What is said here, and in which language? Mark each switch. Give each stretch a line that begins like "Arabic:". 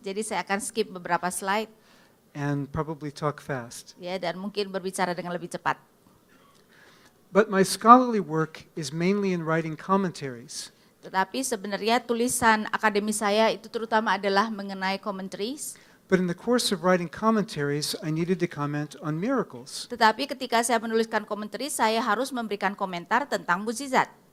Indonesian: Jadi saya akan skip beberapa slide,
English: and probably talk fast.
Indonesian: ya, dan mungkin berbicara dengan lebih cepat.
English: But my scholarly work is mainly in writing commentaries.
Indonesian: Tetapi sebenarnya tulisan akademis saya itu terutama adalah mengenai commentaries.
English: But in the course of writing commentaries, I needed to comment on miracles,
Indonesian: Tetapi ketika saya menuliskan commentaries, saya harus memberikan komentar tentang mukjizat.